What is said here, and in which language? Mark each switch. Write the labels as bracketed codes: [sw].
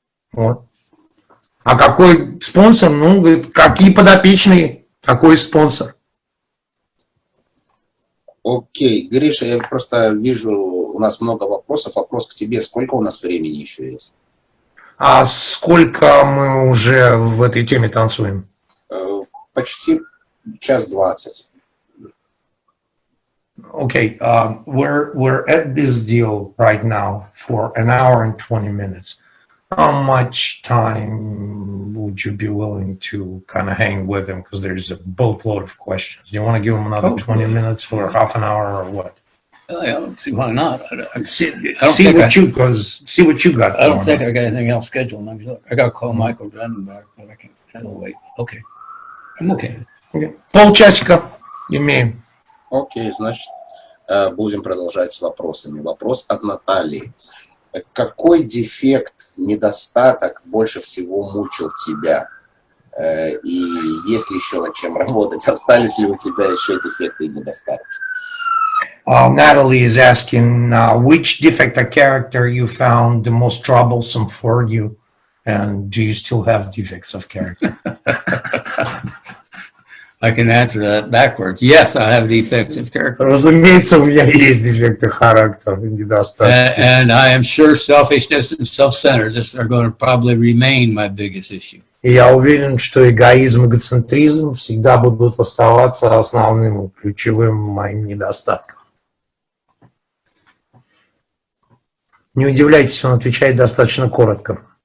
[ru] Вот. А какой спонсор? Ну, какие подопечные? Какой спонсор? Окей, Гриша, я просто вижу, у нас много вопросов. Вопрос к тебе. Сколько у нас времени еще есть? А сколько мы уже в этой теме танцуем? Почти 1:20. [en] Okay, we're at this deal right now for 1 hour and 20 minutes. How much time would you be willing to kind of hang with him? Because there's a boatload of questions. You want to give him another 20 minutes for half an hour or what? I don't see why not. See what you got. I don't think I got anything else scheduled. I got to call Michael Dunn back, but I can wait. Okay. I'm okay. [ru] Полчасика. Имеем. Окей, значит, будем продолжать с вопросами. Вопрос от Натальи. Какой дефект, недостаток больше всего мучил тебя? И есть ли еще над чем работать? Остались ли у тебя еще дефекты и недостатки? [en] Natalie is asking which defect of character you found the most troublesome for you, and do you still have defects of character? I can answer that backwards. Yes, I have defects of character. [ru] Разумеется, у меня есть дефекты характера, недостатки. [en] And I am sure selfishness and self-centeredness are going to probably remain my biggest issue. [ru] И я уверен, что эгоизм и эгоцентризм всегда будут оставаться основным, ключевым моим недостатком. Не удивляйтесь, он отвечает достаточно коротко.